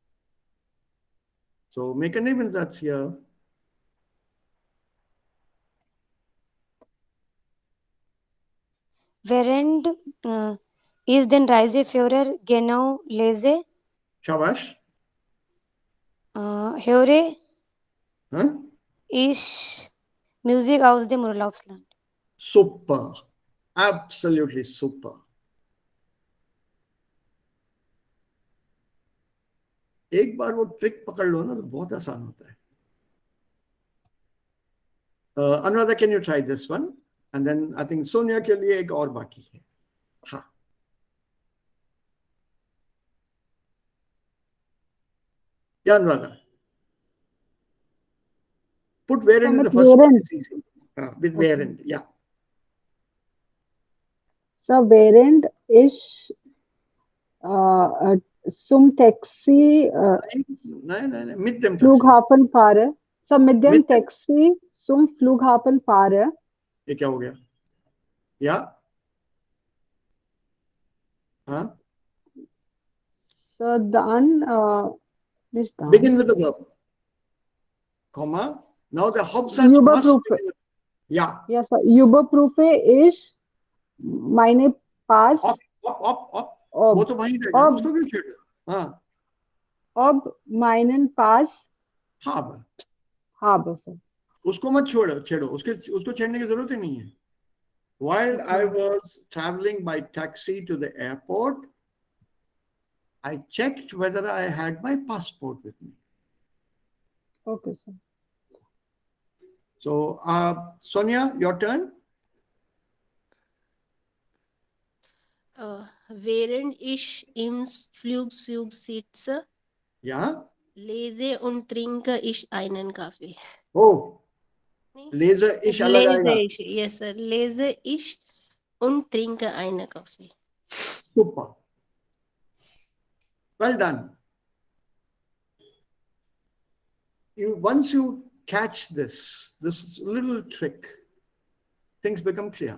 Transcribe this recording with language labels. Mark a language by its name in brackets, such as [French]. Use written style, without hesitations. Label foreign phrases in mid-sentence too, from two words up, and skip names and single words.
[English] It's a Nebensatz. So make a Nebensatz hier. [German] Während ist den Reiseführer genau lese. Shabash. Höre ich Musik aus dem Urlaubsland. Super. [English] Absolutely super. [Hindi] एक बार वो ट्रिक पकड़ लो ना तो बहुत आसान होता है. [English] Anuradha, can you try this one? And then I think [Hindi] Sonia के लिए एक और बाकी है. हाँ. [English] Yeah, Anuradha. Put wherein in the first sentence. With wherein, yeah. [German] So während ich zum Taxi Nein, mit dem Taxi. Flughafen fahre. So mit dem Taxi zum Flughafen fahre. [Hindi] ये क्या हो गया? Ja. हाँ. [German] So dann nicht dann. [English] Begin with the verb. Comma. Now the Hauptsatz must begin with, ja. Yes, sir. [German] Überprüfe ich meine Pass. Ob. [Hindi] वो तो वहीं रहेगा. उसको क्यों छेड़? हाँ. [German] Ob meinen Pass habe. [English] sir. [Hindi] उसको मत छेड़ो. उसको छेड़ने की जरूरत ही नहीं है. [English] While I was traveling by taxi to the airport, I checked whether I had my passport with me. Okay, sir. So, Sonia, your turn. [German] Während ich im Flugzeug sitze, Ja. lese und trinke ich einen Kaffee. Oh. Lese ich [Hindi] अलग आएगा. [English] Yes, sir. [German] Lese ich und trinke einen Kaffee. Super. [English] Well done. Once you catch this little trick, things become clear.